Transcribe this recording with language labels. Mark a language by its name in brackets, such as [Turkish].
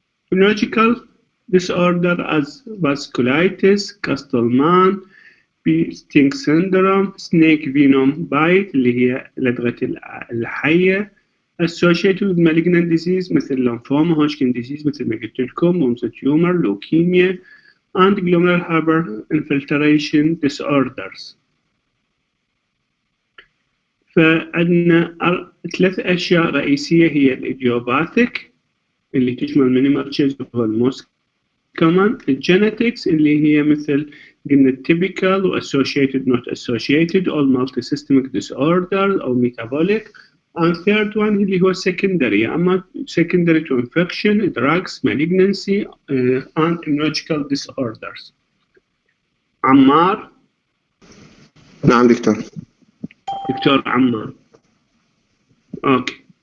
[English] Immunological disorder as vasculitis, Castleman, Sting syndrome, snake venom bite [Arabic] اللي هي لدغة الحية، [English] associated with malignant disease مثل lymphoma, Hodgkin disease [Arabic] مثل ما قلت لكم, [English] Wilms tumor, leukemia, and glomerular hyper infiltration disorders. [Arabic] فعندنا 3 أشياء رئيسية هي الإيديوباثيك اللي تشمل minimal هو الموست كمان، الجينيتكس اللي هي مثل قلنا typical و [English] associated not associated or multisystemic disorder [Arabic] أو metabolic. [English] and third one اللي هو secondary، أما secondary to infection, drugs, malignancy and immunological disorders. [Arabic] عمار. نعم دكتور. دكتور عمار. Okay.